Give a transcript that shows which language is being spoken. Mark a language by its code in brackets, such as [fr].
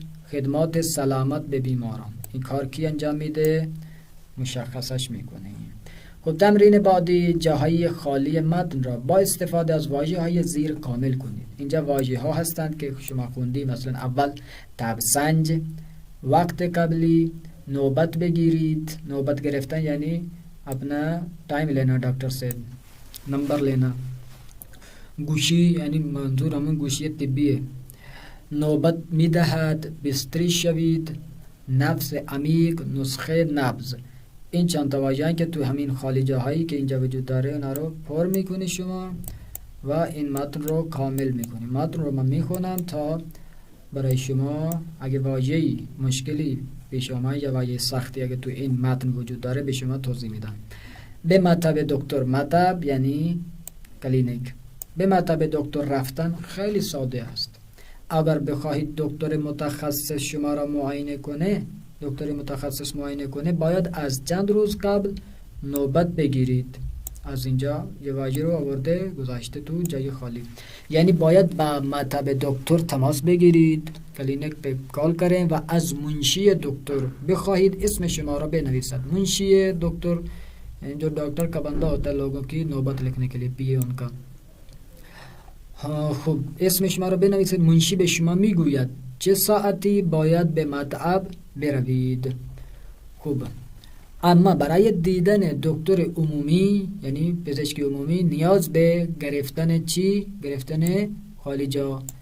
[fa] خدمات سلامت به بیماران. این کار کی انجام میده؟ مشخصش میکنه. خب تمرین بعدی، جاهای خالی متن را با استفاده از واژه‌های زیر کامل کنید. اینجا واژه‌ها هستند که شما خوندی، مثلا اول تبسنج، وقت قبلی، نوبت بگیرید. نوبت گرفتن یعنی [ur] اپنا ٹائم لینا، ڈاکٹر سے نمبر لینا. [fa] گوشی یعنی منظور همون گوشی طبیه. نوبت میدهد، بستری شوید، نفس عمیق، نسخه نبض. این چند تا واژه‌ای که تو همین خالی جاهایی که اینجا وجود داره اونا رو پر میکنی شما و این متن رو کامل میکنی. متن رو من میخونم تا برای شما اگه واژه‌ای مشکلی پیش اومد یا واژه سختی اگه تو این متن وجود داره به شما توضیح میدم. به مطب دکتر، مطب یعنی کلینیک. به مطب دکتر رفتن خیلی ساده است. اگر بخواهید دکتر متخصص شما را معاینه کنه، دکتر متخصص معاینه کنه، باید از چند روز قبل نوبت بگیرید. از اینجا یه واژه رو آورده گذاشته تو جای خالی، یعنی باید با مطب دکتر تماس بگیرید، کلینیک به [ur] کال کریں [fa] و از منشی دکتر بخواهید اسم شما را بنویسد. [ur] منشی دکتر جو ڈاکٹر کا بندہ ہوتا ہے لوگوں کی نوبت لکھنے کے لیے، پی اے ان کا. [fa] خب اسم شما را بنویسید. منشی به شما میگوید چه ساعتی باید به مطب بروید. خوب، اما برای دیدن دکتر عمومی یعنی پزشک عمومی نیاز به گرفتن چی؟ گرفتن خالی جا.